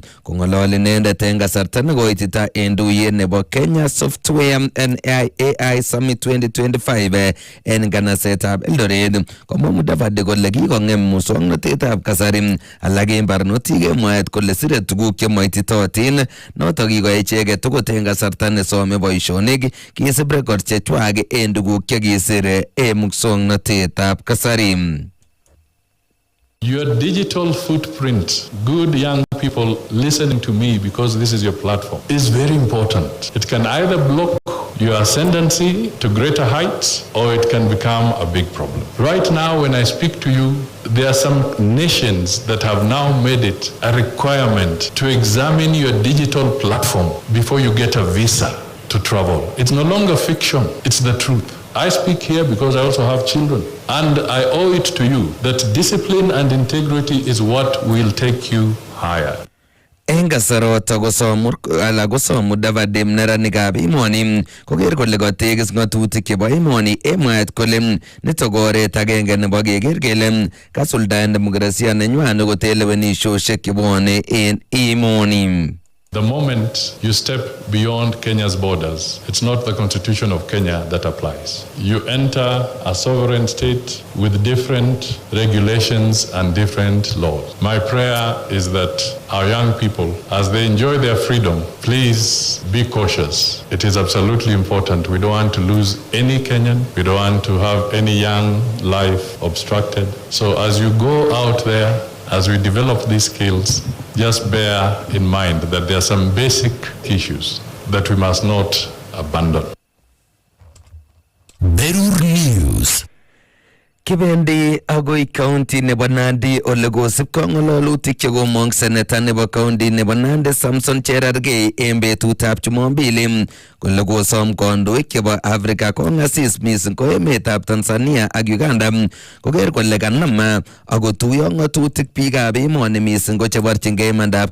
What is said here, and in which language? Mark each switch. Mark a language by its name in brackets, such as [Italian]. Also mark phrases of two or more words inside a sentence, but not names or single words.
[Kalenjin] Kong'ololi inendet en kasarta nekoitita en tuyet nebo Kenya Software and AI Summit 2025 en nganasetab Eldoret komwa Mudavadi kole kikong'em muswoknotetab kasari alak en barnotik kemwaet kole sire tuguk chemoititotin notok kikoyai icheket okot en kasarta nesome boisionik kisib record chechwak en tuguk chekisir en muswoknotetab kasari. [English] Your digital footprint, good young people listening to me because this is your platform, is very important. It can either block your ascendancy to greater heights or it can become a big problem. Right now, when I speak to you, there are some nations that have now made it a requirement to examine your digital platform before you get a visa to travel. It's no longer fiction, it's the truth. I speak here because I also have children, and I owe it to you that discipline and integrity is what will take you higher. [Kalenjin] En kasarota kosom Mudavadi neranikab emoni koker kole kotekis ng'atutik chebo emoni en mwaet kole nitok ko oret agenge nebo keker kele kasuldaen demokrasia nenywan akot en lewenisiosiek chebwone en emoni. [English] The moment you step beyond Kenya's borders, it's not the Constitution of Kenya that applies. You enter a sovereign state with different regulations and different laws. My prayer is that our young people, as they enjoy their freedom, please be cautious. It is absolutely important. We don't want to lose any Kenyan. We don't want to have any young life obstructed. So as you go out there, as we develop these skills, just bear in mind that there are some basic issues that we must not abandon. [Kalenjin] Berur News. Kibendi agoi county nebo Nandi ole kosib kong'ololutik chekomong seneta nebo county nebo Nandi Samson Cherargei en betutab Jumapili kole kosom kandoik chebo Afrika kong'asis mising ko emetab Tanzania ak Uganda koker kole kanam akotuyo ng'atutik biikab emoni mising ko cheborchingei imandab